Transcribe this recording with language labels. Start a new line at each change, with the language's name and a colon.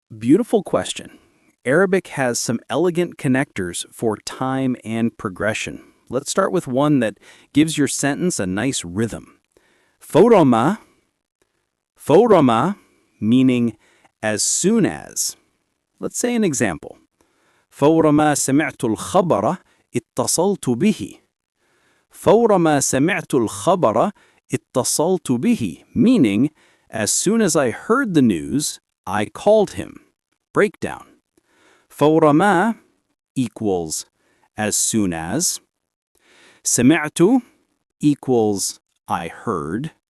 English: Beautiful question. Arabic has some elegant connectors for time and progression. Let's start with one that gives your sentence a nice rhythm. فورما, فورما, meaning as soon as. Let's say an example.
Arabic: فورما سمعت الخبر اتصلت به. فورما سمعت الخبر اتصلت به,
English: meaning as soon as I heard the news, I called him. Breakdown. فورما equals as soon as. سمعت equals I heard.